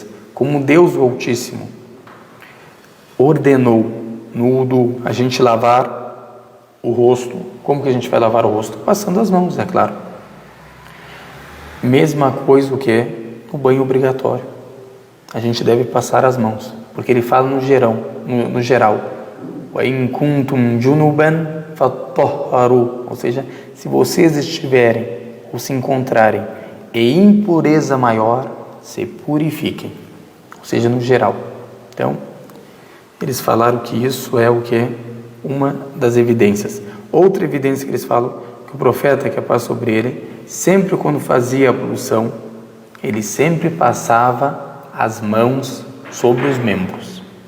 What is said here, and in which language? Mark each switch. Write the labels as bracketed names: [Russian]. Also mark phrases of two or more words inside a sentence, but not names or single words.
[Portuguese] Como Deus o Altíssimo ordenou no wudu a gente lavar o rosto. Como que a gente vai lavar o rosto? Passando as mãos, é claro. Mesma coisa o que no banho obrigatório. A gente deve passar as mãos, porque ele fala no geral. [Arabic] وإن كنتم جنبا فاطهروا, [Portuguese] ou seja, se vocês estiverem ou se encontrarem em impureza maior, se purifiquem. Ou seja, no geral. Então, eles falaram que isso é o que? Uma das evidências. Outra evidência que eles falam, que o profeta, que a paz sobre ele, sempre quando fazia a ablução, ele sempre passava as mãos sobre os membros.